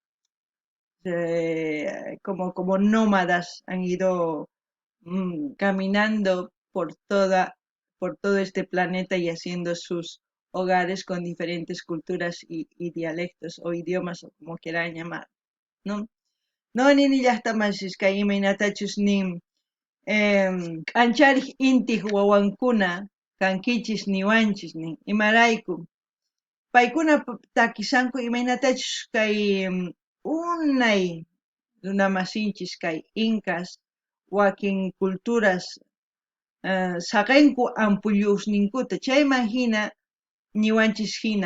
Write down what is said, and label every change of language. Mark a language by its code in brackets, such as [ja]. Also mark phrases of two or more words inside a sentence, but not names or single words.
[es] como nómadas, han ido caminando por todo este planeta y haciendo sus hogares con diferentes culturas y dialectos o idiomas, o como quieran llamar, ¿no? [qu] No ni llaqtamasisqa imaynatachus nin k'anchariq intip wawankuna kankichis niwanchis nin imarayku paykuna takisanku imaynatachus kay unay runamasinchis kay incas wakin culturas saqenku ampulluqninkuta chayman hina niwanchis hina